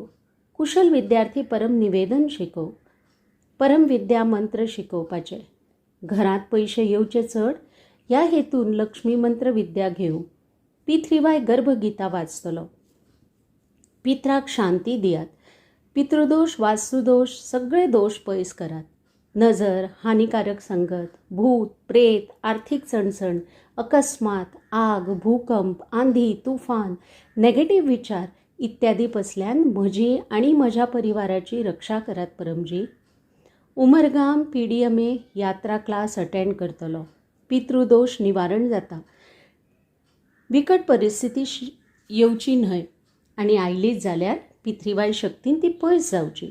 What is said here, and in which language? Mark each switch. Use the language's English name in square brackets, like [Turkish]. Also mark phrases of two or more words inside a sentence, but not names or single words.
[Konkani] कुशल विद्यार्थी परम निवेदन शिकोव. परम विद्या मंत्र शिकोवपाचे. घरांत पयशे येवचे चड ह्या हेतून लक्ष्मी मंत्र विद्या घेवं. P3Y गर्भगीता वाचतलो. पित्राक शांती दियात. पितृदोष, वास्तुदोष सगळे दोष पयस करात. नजर, हानिकारक संगत, भूत, प्रेत, आर्थिक चणचण, अकस्मात, आग, भूकंप, आंधी, तुफान, नेगेटिव्ह विचार इत्यादी पसल्यान म्हजी आणि म्हज्या परिवाराची रक्षा करात परमजी. उमरगाम PDMA यात्रा [English] class attend [Konkani] करतलो. पितृदोष निवारण जाता. बिकट परिस्थिती येवची न्हय आणि आयलीच जाल्यार पितृवाय शक्तीन ती पयस जावची.